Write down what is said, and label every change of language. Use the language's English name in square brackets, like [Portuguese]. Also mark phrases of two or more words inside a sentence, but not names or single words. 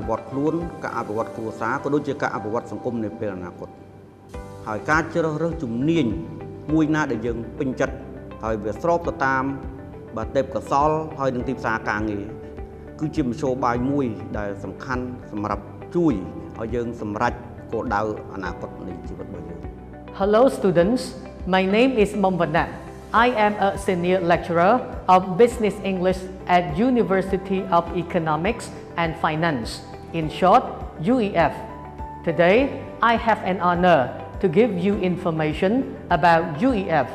[Khmer] វឌ្ឍខ្លួនការអភិវឌ្ឍគ្រួសារក៏ដូចជាការអភិវឌ្ឍសង្គមនាពេលអនាគតហើយការជ្រើសរើសជំនាញមួយណាដែលយើងពេញចិត្តហើយវាស្របទៅតាមទេពកោសល្យហើយនឹងទីផ្សារការងារគឺជាមធ្យោបាយមួយដែលសំខាន់សម្រាប់ជួយឲ្យយើងសម្រេចគោលដៅអនាគតនៃជីវិតរបស់យើង [English] Hello students, my name is Momvanat. I am a senior lecturer of Business English at University of Economics and Finance, in short, UEF. Today, I have an honor to give you information about UEF.